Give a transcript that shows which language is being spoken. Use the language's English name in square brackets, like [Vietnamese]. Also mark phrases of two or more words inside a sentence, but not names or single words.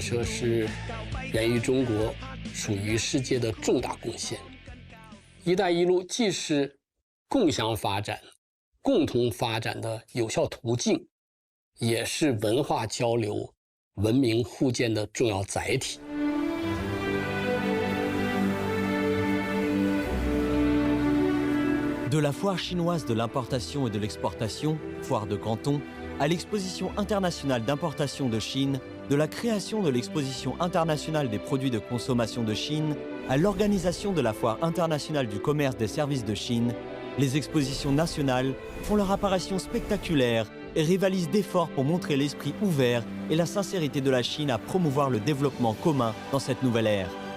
[Chinese] 设是源于中国，属于世界的重大贡献。一带一路既是共享发展、共同发展的有效途径，也是文化交流、文明互鉴的重要载体。 [French] De la foire chinoise de l'importation et de l'exportation, foire de Canton, à l'exposition internationale d'importation de Chine, de la création de l'exposition internationale des produits de consommation de Chine, à l'organisation de la foire internationale du commerce des services de Chine, les expositions nationales font leur apparition spectaculaire et rivalisent d'efforts pour montrer l'esprit ouvert et la sincérité de la Chine à promouvoir le développement commun dans cette nouvelle ère.